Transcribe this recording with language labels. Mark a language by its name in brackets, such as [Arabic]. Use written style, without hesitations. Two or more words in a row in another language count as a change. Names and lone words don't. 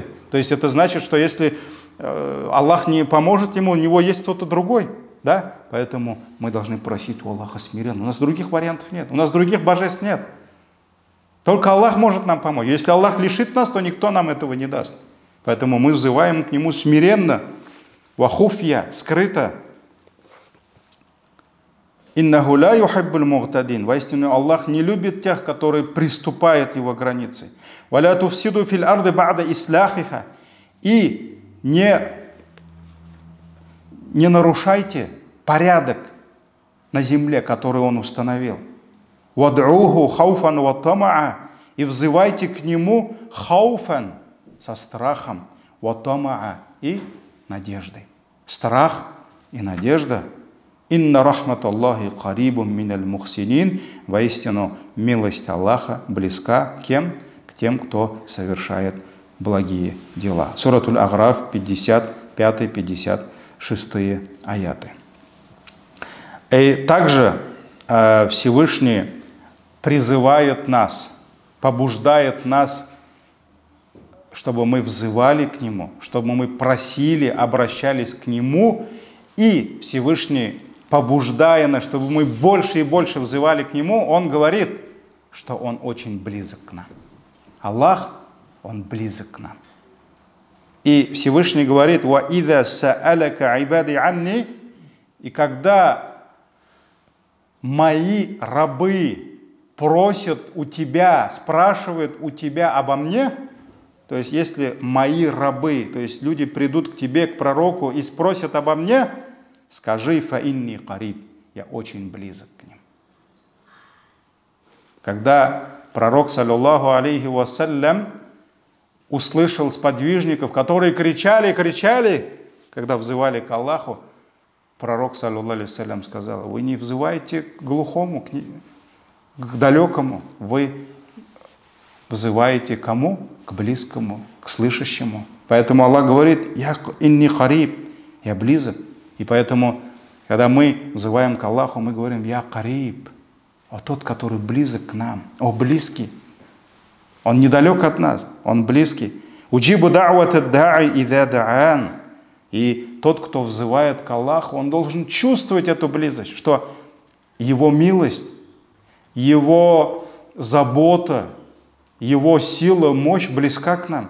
[Russian] То есть это значит, что если Аллах не поможет ему, у него есть кто-то другой. Да? Поэтому мы должны просить у Аллаха смиренно. У нас других вариантов нет, у нас других божеств нет. Только Аллах может нам помочь. Если Аллах лишит нас, то никто нам этого не даст. Поэтому мы взываем к Нему смиренно, вахуфья, скрыто. [Arabic] «إنه لا يحب المعتدين». [Russian] Воистину, Аллах не любит тех, которые приступают Его границы. [Arabic] «ولا تفسدوا في الأرض بعد إصلاحها». [Russian] И не нарушайте порядок на земле, который Он установил. [Arabic] «وادعوه خوفا وطمعا». [Russian] И взывайте к Нему хауфан, со страхом, [Arabic] وطمعا, [Russian] и надеждой. Страх и надежда. [Arabic] «إن رحمة الله قريب من المحسنين». [Russian] Воистину, милость Аллаха близка кем? К тем, кто совершает благие дела. Суратуль А'раф, 55-56 аяты. И также Всевышний призывает нас, побуждает нас, чтобы мы взывали к Нему, чтобы мы просили, обращались к Нему, и Всевышний, побуждая нас, чтобы мы больше и больше взывали к Нему, Он говорит, что Он очень близок к нам. Аллах, Он близок к нам. И Всевышний говорит: [Arabic] «وإذا سألك عبادي عني». [Russian] И когда мои рабы просят у тебя, спрашивают у тебя обо мне, то есть если мои рабы, то есть люди придут к тебе, к пророку, и спросят обо мне, скажи: [Arabic] «فإني قريب», [Russian] я очень близок к ним. Когда пророк, [Arabic] صلى الله عليه وسلم, [Russian] услышал сподвижников, которые кричали, когда взывали к Аллаху, пророк, [Arabic] صلى الله عليه وسلم, [Russian] сказал: вы не взываете к глухому, к далекому, вы взываете к кому? К близкому, к слышащему. Поэтому Аллах говорит: [Arabic] «يا إني قريب», [Russian] я близок. И поэтому, когда мы взываем к Аллаху, мы говорим: [Arabic] «يا قريب», [Russian] о тот, который близок к нам, о близкий. Он недалек от нас, Он близкий. [Arabic] أجيب دعوة الداع إذا دعان. [Russian] И тот, кто взывает к Аллаху, он должен чувствовать эту близость, что Его милость, Его забота, Его сила, мощь близка к нам.